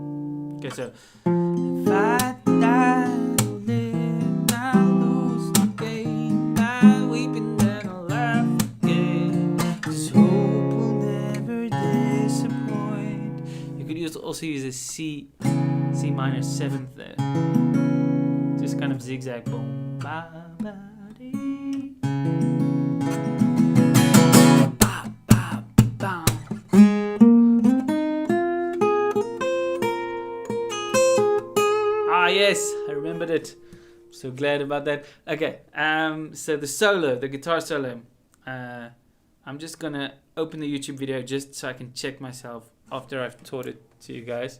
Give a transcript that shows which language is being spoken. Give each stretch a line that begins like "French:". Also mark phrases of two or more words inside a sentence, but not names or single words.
English: Okay, so if I die, then I lose the game. I weep and then I'll laugh again. 'Cause hope will never disappoint. You could also use a C minor 7th there. Just kind of zigzag. Boom, ba, ba, dee. Ba, ba, ba. Yes, I remembered it. So glad about that. Okay, so the solo, the guitar solo. I'm just gonna open the YouTube video just so I can check myself after I've taught it to you guys.